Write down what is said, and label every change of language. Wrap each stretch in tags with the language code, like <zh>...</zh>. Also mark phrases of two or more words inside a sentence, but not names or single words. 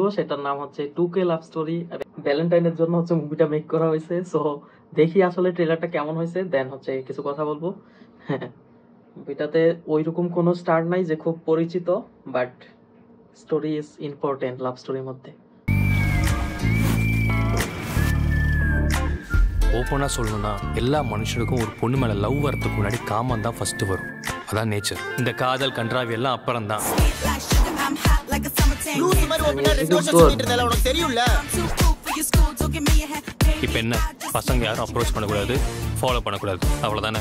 <bn>সেটার নাম হচ্ছে 2K লাভ স্টোরি। ভ্যালেন্টাইনের জন্য হচ্ছে মুভিটা মেক করা হয়েছে। সো দেখি আসলে ট্রেলারটা কেমন হয়েছে, দেন হচ্ছে কিছু কথা বলবো। হ্যাঁ, মুভিটাতে ওইরকম কোনো স্টার নাই যে খুব পরিচিত,</bn> <en>but story is important</en> <bn>লাভ স্টোরির মধ্যে।</bn> <ta>ஓப்பனாக சொல்லணும்னா எல்லா மனுஷனுக்கும் ஒரு பொண்ணு மேலே லவ் வரதுக்கு முன்னாடி காமம் தான் ஃபஸ்ட்டு வரும். அதான் நேச்சர். இந்த காதல் கன்றாவி எல்லாம் அப்புறம் தான். இப்போ என்ன, பசங்க யாரும் அப்ரோச் பண்ணக்கூடாது, ஃபாலோ பண்ணக்கூடாது, அவ்வளோதானே.</ta>